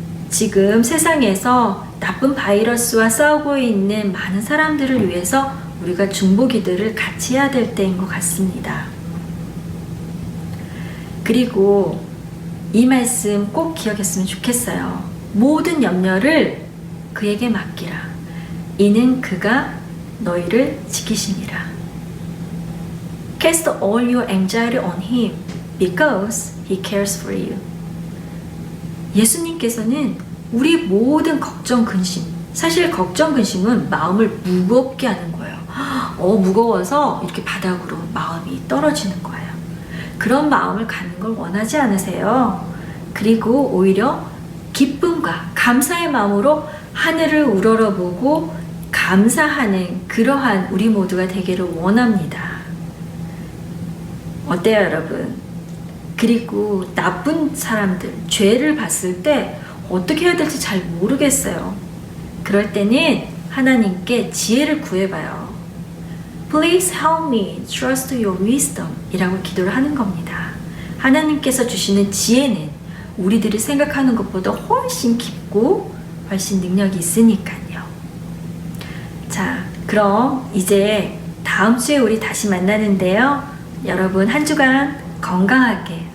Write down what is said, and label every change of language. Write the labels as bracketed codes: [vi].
[ko] 지금 세상에서 나쁜 바이러스와 싸우고 있는 많은 사람들을 위해서 우리가 중보 기도를 같이 해야 될 때인 것 같습니다. 그리고 이 말씀 꼭 기억했으면 좋겠어요. 모든 염려를 그에게 맡기라. 이는 그가 너희를 지키시니라. [en] Cast all your anxiety on him because he cares for you. [ko] 예수님께서는 우리 모든 걱정, 근심, 사실 걱정, 근심은 마음을 무겁게 하는 거예요. 무거워서 이렇게 바닥으로 마음이 떨어지는 거예요. 그런 마음을 갖는 걸 원하지 않으세요. 그리고 오히려 기쁨과 감사의 마음으로 하늘을 우러러보고 감사하는 그러한 우리 모두가 되기를 원합니다. 어때요, 여러분? 그리고 나쁜 사람들, 죄를 봤을 때 어떻게 해야 될지 잘 모르겠어요. 그럴 때는 하나님께 지혜를 구해봐요. [en] Please help me trust your wisdom [ko] 이라고 기도를 하는 겁니다. 하나님께서 주시는 지혜는 우리들이 생각하는 것보다 훨씬 깊고 훨씬 능력이 있으니까요. 자, 그럼 이제 다음 주에 우리 다시 만나는데요. 여러분 한 주간 건강하게